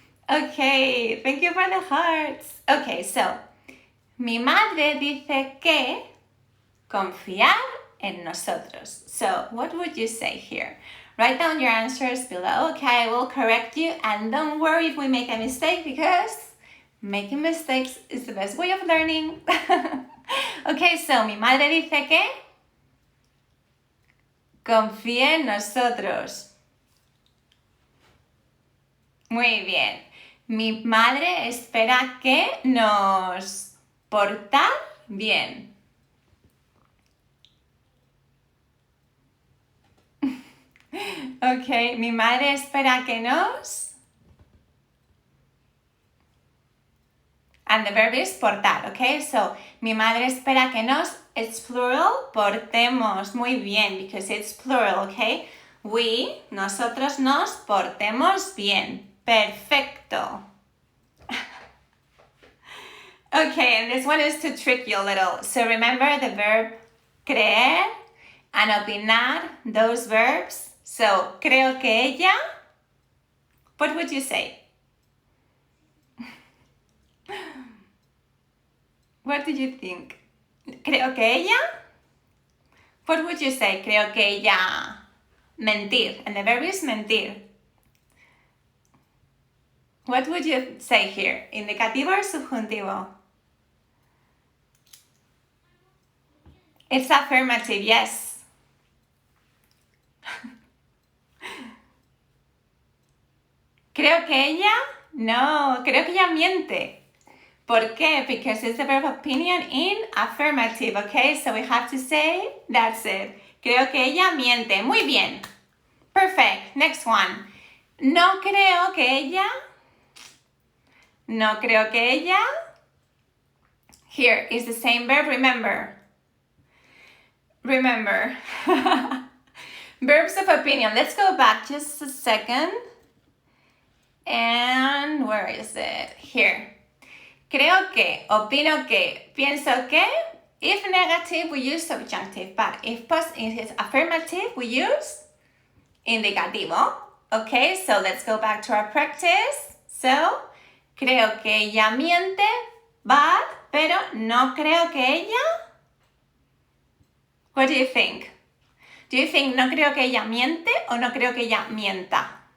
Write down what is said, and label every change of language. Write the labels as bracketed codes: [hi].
[en] Okay, thank you for the hearts. Okay, so, [es] mi madre dice que confiar en nosotros. [en] So, what would you say here? Write down your answers below, okay? I will correct you, and don't worry if we make a mistake because making mistakes is the best way of learning. Okay, so [es] mi madre dice que confíe en nosotros. Muy bien. Mi madre espera que nos portar bien. Okay, mi madre espera que nos... [en] And the verb is portar, okay? [es] So, mi madre espera que nos, [en] it's plural, [es] portemos. Muy bien, [en] because it's plural, okay? [es] We, nosotros nos portemos bien. Perfecto. [en] Okay, and this one is to trick you a little. So remember the verb creer and opinar, those verbs. So, [es] creo que ella, [en] what would you say? What did you think? [es] Creo que ella? [en] What would you say? Creo que ella mentir, and the verb is mentir. What would you say here? Indicativo or subjuntivo? It's affirmative, yes. [es] Creo que ella, no, creo que ella miente. ¿Por qué? [en] Because it's the verb opinion in affirmative, okay? So we have to say, that's it. [es] Creo que ella miente. Muy bien. [en] Perfect. Next one. [es] No creo que ella. No creo que ella. [en] Here is the same verb, remember. Remember. Verbs of opinion. Let's go back just a second. And where is it? Here. [es] Creo que, opino que, pienso que. [en] If negative, we use subjunctive, but if it's affirmative, we use indicativo. Okay, so let's go back to our practice. [es] So, creo que ella miente, but, pero no creo que ella. [en] What do you think? Do you think [es] no creo que ella miente o no creo que ella mienta?